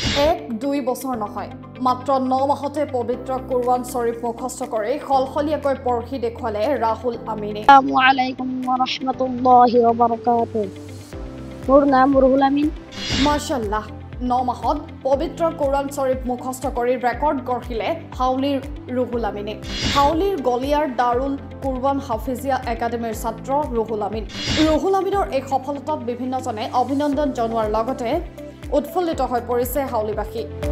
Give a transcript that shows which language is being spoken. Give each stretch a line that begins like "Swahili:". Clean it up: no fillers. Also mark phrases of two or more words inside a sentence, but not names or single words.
Assamese: 2 বছৰ নহয় মাত্ৰ 9 মাহতে পবিত্ৰ কুৰআন শৰীফ মুখস্থ কৰি খলখলীয়াকৈ পঢ়ি দেখুৱালে ৰাহুল আমিনে।
Arabic: السلام عليكم ورحمة الله وبركاته.
Assamese: মোৰ নাম ৰুহুল আমিন। মাশাআল্লাহ 9 মাহত পবিত্ৰ কুৰআন শৰীফ মুখস্থ কৰি ৰেকৰ্ড গঢ়িলে হাউলিৰ ৰুহুল আমিনে। হাউলিৰ গলিয়াৰ দাৰুল কুৰআন হাফিজিয়া একাডেমীৰ ছাত্ৰ ৰুহুল আমিন। ৰুহুল আমিনৰ এই সফলতাত বিভিন্নজনে অভিনন্দন জনোৱাৰ লগতে উৎফুল্লিত হৈ পৰিছে হাউলিবাসী।